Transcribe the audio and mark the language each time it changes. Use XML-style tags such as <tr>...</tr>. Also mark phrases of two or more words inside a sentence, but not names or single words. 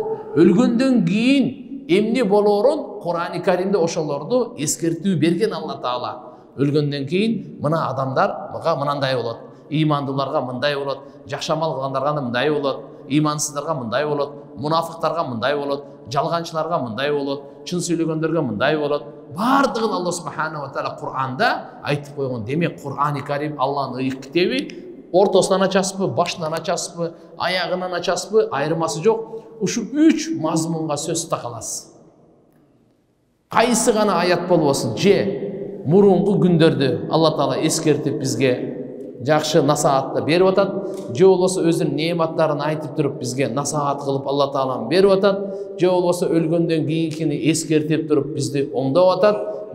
<ky>Өлгөндөн кийин эмне болоорун Qur'oni Karimде ошолорду эскертүү берген Алла Таала. Өлгөндөн кийин мына адамдарга мындай болот, ыймандууларга мындай болот, жакшамал кылгандарга мындай болот, ыймансыздарга мындай болот, мунафыктарга мындай болот, жалганчыларга мындай болот, чын сүйлөгөндөргө мындай болот. Бардыгын Алла</ky> <ar>субханаху ва таала</ar> <ky>Кур'анда айтып койгон. Демек Qur'oni Karim Алланын ыйык китеби. Ортосунан ачасызбы, башынан ачасызбы, аягынан ачасызбы, айырмасы жок. Ушу 3 мазмунга сөз такаласыз. Кайсы гана аят болбосун, же мурунку күндөрдү Алла Таала эскертип бизге жакшы насаатты берип атат, же болбосо өзүнүн неаматтарын айтып туруп бизге насаат кылып Алла Таалам берип атат, же болбосо өлгөндөн кийинкини эскертип туруп бизди оңдоп атат.</ky>